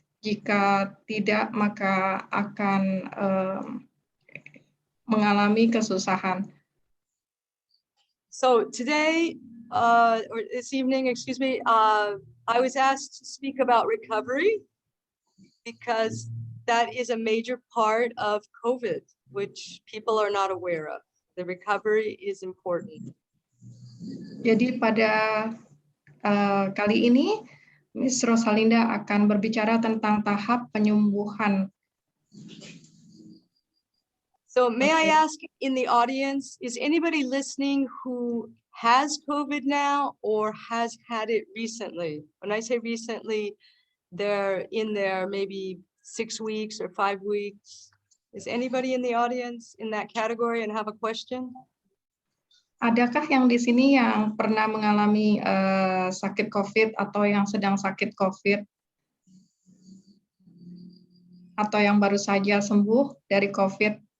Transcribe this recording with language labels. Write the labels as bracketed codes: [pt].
[id] Jika tidak, maka akan mengalami kesusahan. [en] So today, or this evening, excuse me, I was asked to speak about recovery because that is a major part of COVID, which people are not aware of. The recovery is important. [id] Jadi pada kali ini, Miss Rosalinda akan berbicara tentang tahap penyembuhan. [en] So may I ask in the audience, is anybody listening who has COVID now or has had it recently? When I say recently, they're in there maybe 6 weeks or 5 weeks. Is anybody in the audience in that category and have a question? [id] Adakah yang di sini yang pernah mengalami sakit COVID atau yang sedang sakit COVID? Atau yang baru saja sembuh dari COVID?